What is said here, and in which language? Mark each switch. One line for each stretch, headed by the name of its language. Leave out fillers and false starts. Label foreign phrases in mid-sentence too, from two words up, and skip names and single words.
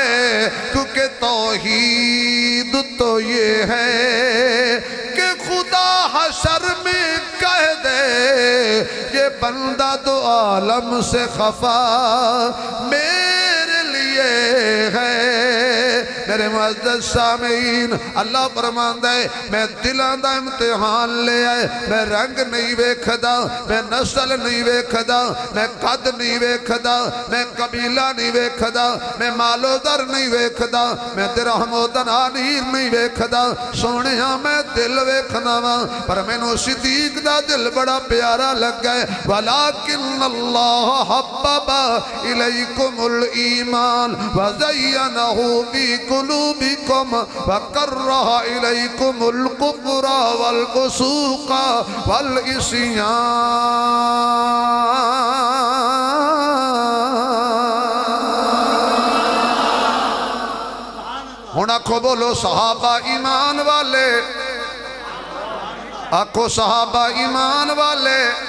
Urdu: کیونکہ توحید تو یہ ہے کہ خدا حشر میں کہہ دے یہ بندہ دو عالم سے خفا میرے لیے ہے. میرے معزز سامعین,
Punjabi: اللہ فرماندا ہے میں دلاں دا امتحان لے آئے، میں رنگ نئیں ویکھدا، میں نسل نئیں ویکھدا، میں قد نئیں ویکھدا، میں قبیلہ نئیں ویکھدا، میں مال و زر نئیں ویکھدا، میں درہم و دنانیر نئیں ویکھدا. سوہنیا میں دل ویکھنا واں، پر مینوں صدیق دا دل بڑا پیارا لگا ہے.
Arabic: ولكن الله حبب إليكم الإيمان وزينه في قلوبكم وكره إليكم الكفر والفسوق والعصيان.
Punjabi: ہن آکھو بولو صحابہ ایمان والے، آکھو صحابہ ایمان والے.